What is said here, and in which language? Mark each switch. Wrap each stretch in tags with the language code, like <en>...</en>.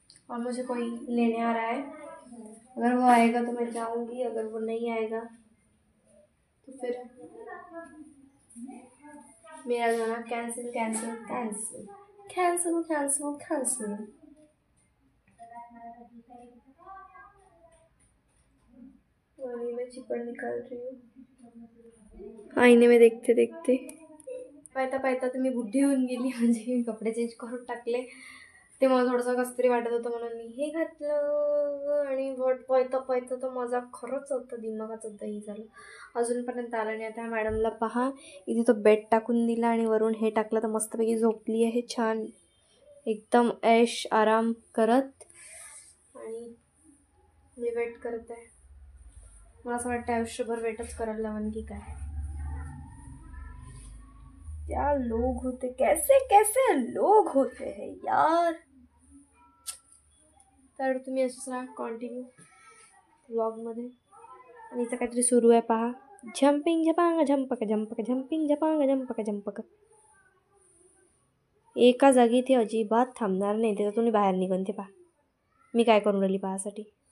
<hi>और मुझे कोई लेने आ रहा है, अगर वो आएगा तो मैं जाऊंगी, अगर वो नहीं आएगा तो फिर मेरा जाना cancel cancel cancel cancel cancel cancel. वही मैं चिपड़ निकाल रही हूँ आईने में देखते देखते.</hi> <mr>पाहता पाहता तर मी बुद्धी होऊन गेली, म्हणजे मी कपडे चेंज करून टाकले. ते मला थोडंसं कसं तरी वाटत होतं म्हणून मी हे घातलं आणि पाहता पाहता तर माझा खरंच होतं दिमागाचं दही झालं. अजूनपर्यंत आलं नाही. आता मॅडमला पहा, इथे तो बेड टाकून दिला आणि वरून हे टाकलं तर मस्तपैकी झोपली आहे छान एकदम ऐश आराम करत. आणि मी वेट करत आहे. मला असं वाटतं आयुष्यभर वेटच करायला लावून की काय.</mr> <hi>क्या लोग होते, कैसे कैसे लोग होते हैं यार.</hi> <mr>तर तुम्ही असंच राहा कंटिन्यू व्लॉगमध्ये. आणि इथं काहीतरी सुरू आहे पहा, झम्पिंग झपांग झंपक झंपक झम्पिंग झपांग झंपक झंपक. एका जागी ते अजिबात थांबणार नाही, त्याच्यातून बाहेर निघून ते पहा मी काय करून राहिली पाहासाठी.</mr>